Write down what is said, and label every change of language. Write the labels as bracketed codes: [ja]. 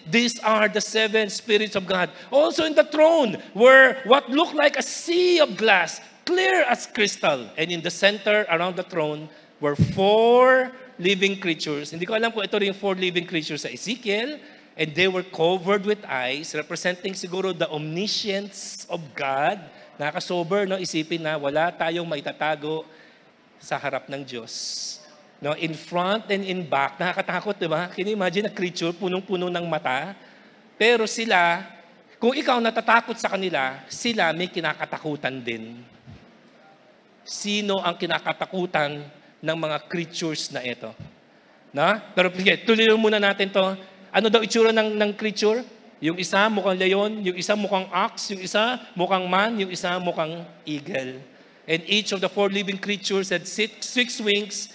[en] These are the 7 spirits of God. Also in the throne were what looked like a sea of glass, clear as crystal. And in the center, around the throne, were 4 living creatures. [tl] Hindi ko alam kung ito rin yung 4 living creatures sa Ezekiel. [en] And they were covered with eyes, representing siguro the omniscience of God. [tl] Nakaka-sober, no? Isipin na wala tayong maitatago sa harap ng Diyos. [en] No? In front and in back, nakakatakot, di ba? Can you imagine a creature, [tl] punong-puno ng mata? Pero sila, kung ikaw natatakot sa kanila, sila may kinakatakutan din. Sino ang kinakatakutan ng mga creatures na ito? Na? Pero tuloy muna natin to. Ano daw itsura ng creature? Yung isa mukhang leon, yung isa mukhang ox, yung isa mukhang man, yung isa mukhang eagle. [en] And each of the 4 living creatures had 6 wings.